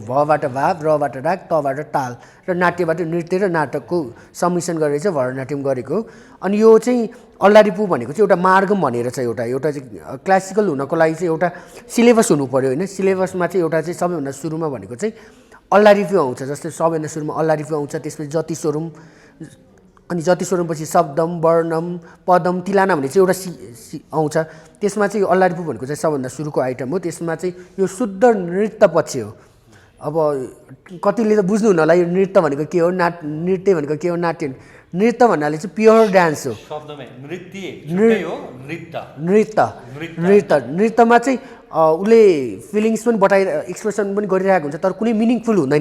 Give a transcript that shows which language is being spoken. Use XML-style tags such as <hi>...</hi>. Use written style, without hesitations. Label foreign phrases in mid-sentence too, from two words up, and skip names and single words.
<ne>भबाट भाव, रबाट राग, तबाट ताल र नाट्यबाट नृत्य र नाटकको सम्मिश्रण गरेर चाहिँ भरतनाट्यम गरेको हो। अनि यो चाहिँ अल्लारिपु भनेको चाहिँ एउटा मार्गम भनेर चाहिँ एउटा चाहिँ क्लासिकल हुनको लागि चाहिँ एउटा सिलेबस हुनु पऱ्यो होइन। सिलेबसमा चाहिँ एउटा चाहिँ सबैभन्दा सुरुमा भनेको चाहिँ अल्लारिपु आउँछ। जस्तै सबैभन्दा सुरुमा अल्लारिपु आउँछ, त्यसपछि जति स्वरम, अनि जति स्वरमपछि शब्दम, वर्णम, पदम, तिलाना भन्ने चाहिँ एउटा आउँछ। त्यसमा चाहिँ यो अल्लारिपु भनेको चाहिँ सबभन्दा सुरुको आइटम हो। त्यसमा चाहिँ यो शुद्ध नृत्य पक्ष हो। अब कतिले त बुझ्नुहुन्न होला यो नृत्य भनेको के हो, नृत्य भनेको के हो, नाट्य नृत्य भन्नाले चाहिँ</ne> <en>pure dance</en> <ne>हो। नृत्यमा चाहिँ उसले फिलिङ्स पनि एक्सप्रेसन पनि गरिरहेको हुन्छ, तर कुनै मिनिङफुल हुँदैन।</ne>